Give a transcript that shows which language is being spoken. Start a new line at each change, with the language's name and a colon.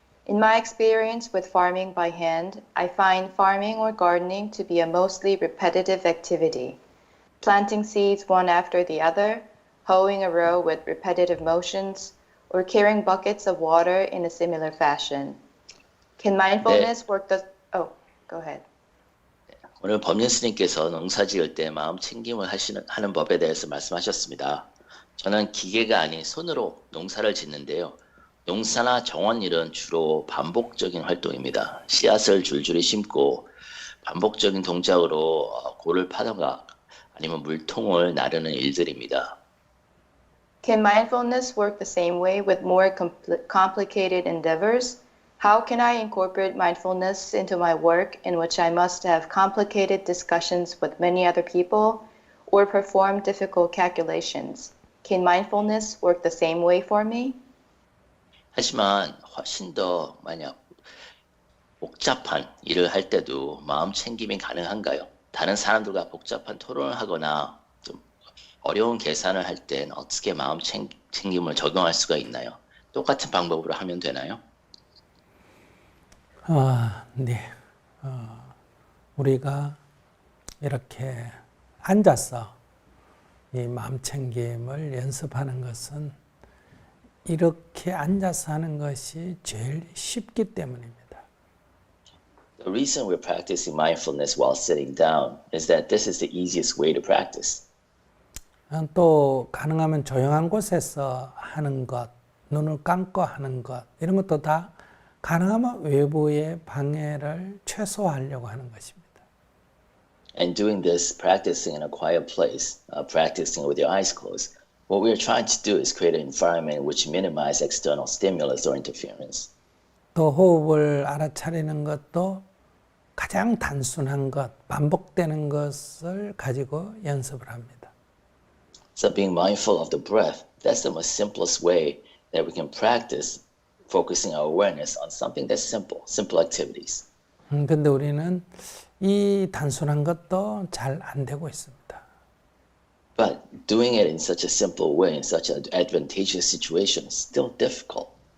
English: In my experience with farming by hand, I find farming or gardening to be a mostly repetitive activity. Planting seeds one after the other, hoeing a row with repetitive motions, or carrying buckets of water in a similar fashion. Can mindfulness work the... Oh, go ahead.
Korean: 오늘 법륜 스님께서 농사 지을 때 마음 챙김을 하는 법에 대해서 말씀하셨습니다. 저는 기계가 아닌 손으로 농사를 짓는데요. 농사나 정원 일은 주로 반복적인 활동입니다. 씨앗을 줄줄이 심고 반복적인 동작으로 골을 파던가 아니면 물통을 나르는 일들입니다.
English: Can mindfulness work the same way with more complicated endeavors? How can I incorporate mindfulness into my work in which I must have complicated discussions with many other people or perform difficult calculations? Can mindfulness work the same way for me?
Korean: 하지만 훨씬 더 만약 복잡한 일을 할 때도 마음 챙김이 가능한가요? 다른 사람들과 복잡한 토론을 하거나 좀 어려운 계산을 할 땐 어떻게 마음 챙김을 적용할 수가 있나요? 똑같은 방법으로 하면 되나요? 네. 우리가 이렇게 앉아서 이 마음 챙김을 연습하는 것은 이렇게 앉아서 하는 것이 제일 쉽기 때문입니다.
English: The reason we're practicing mindfulness while sitting down is that this is the easiest way to practice.
Korean: 또 가능하면 조용한 곳에서 하는 것, 눈을 감고 하는 것, 이런 것도 다 가능하면 외부의 방해를 최소화하려고 하는 것입니다.
English: And doing this, practicing in a quiet place, practicing with your eyes closed, what we're trying to do is create an environment which minimizes external stimulus or interference.
Korean: 또 호흡을 알아차리는 것도 가장 단순한 것, 반복되는 것을 가지고 연습을 합니다.
English: So being mindful of the breath, that's the most simplest way that we can practice focusing our awareness on something that's simple activities.
Korean: 근데 우리는 이 단순한 것도 잘 안 되고 있습니다.
English: But doing it in such a simple way, in such an advantageous situation is still difficult.